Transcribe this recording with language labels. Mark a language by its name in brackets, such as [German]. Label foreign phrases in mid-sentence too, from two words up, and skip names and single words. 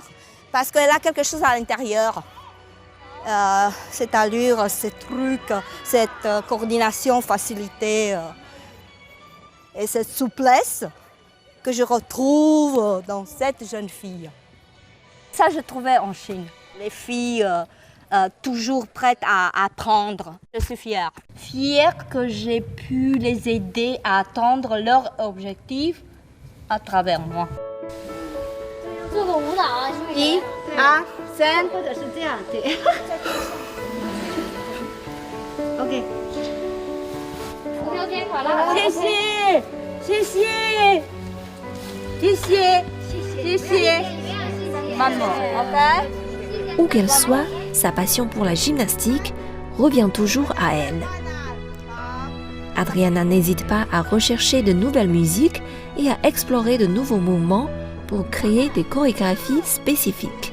[French] Parce qu'elle a quelque chose à l'intérieur. Cette allure, ces trucs, cette coordination, facilité et cette souplesse que je retrouve dans cette jeune fille. Ça, je trouvais en Chine. Les filles toujours prêtes à apprendre. Je suis fière. Fière que j'ai pu les aider à atteindre leur objectif à travers moi. [Chinese] 做个舞蹈啊，是不是？ 1, 2, 3，或者是这样，对。OK。OK， 好了。谢谢，谢谢，谢谢，谢谢。 [French] Maman, OK? Où qu'elle soit, sa passion pour la gymnastique revient toujours à elle. Adriana n'hésite pas à rechercher de nouvelles musiques et à explorer de nouveaux mouvements pour créer des chorégraphies spécifiques.